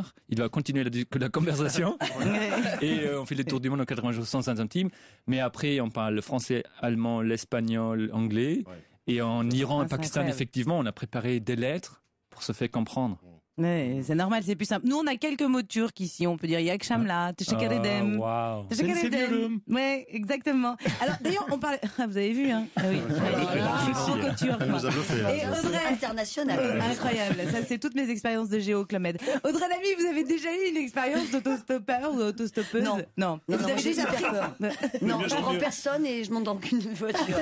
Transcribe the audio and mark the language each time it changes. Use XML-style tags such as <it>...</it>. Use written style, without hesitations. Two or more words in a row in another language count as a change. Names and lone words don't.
<fr>Il doit continuer la conversation. Et on fait le tour du monde en 80 jours sans centimes. Mais après, on parle le français, allemand, l'espagnol, anglais. Et en Iran et c'est Pakistan, incroyable. effectivement, on a préparé des lettres pour se faire comprendre. Ouais, c'est normal, c'est plus simple. Nous, on a quelques mots turcs ici. On peut dire</fr> <tr>Yakşamlar, Teşekkür ederim. Wow. Teşekkür ederim.</tr> <fr>Ouais, exactement. Alors, d'ailleurs, on parlait. Ah, vous avez vu, hein? Ah oui. Franco-turc. Elle nous a bluffé. Et Audrey, International. incroyable. Ça, c'est toutes mes expériences de géo, Clomède. Audrey Lamy, vous avez déjà eu une expérience d'autostoppeur ou d'autostoppeuse? Non. Non. Non, Vous avez j'ai déjà hyper peur. Non, je prends personne et je monte dans aucune voiture.</fr>